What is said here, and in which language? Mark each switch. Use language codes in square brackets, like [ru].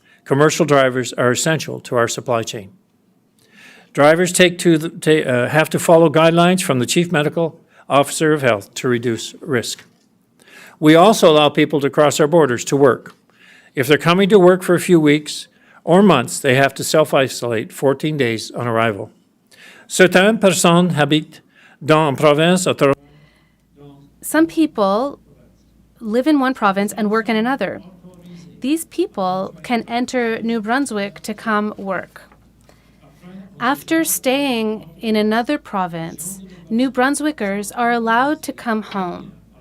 [en] Commercial drivers are essential to our supply chain. Drivers have to follow guidelines from the Chief Medical Officer of Health to reduce risk. We also allow people to cross our borders to work. If they're coming to work for a few weeks or months, they have to self-isolate 14 days on arrival. [fr] Certaines personnes habitent dans une province autonome. [en] Some people live in one province and work in another. These people can enter New Brunswick to come work. After staying in another province, New Brunswickers are allowed to come home.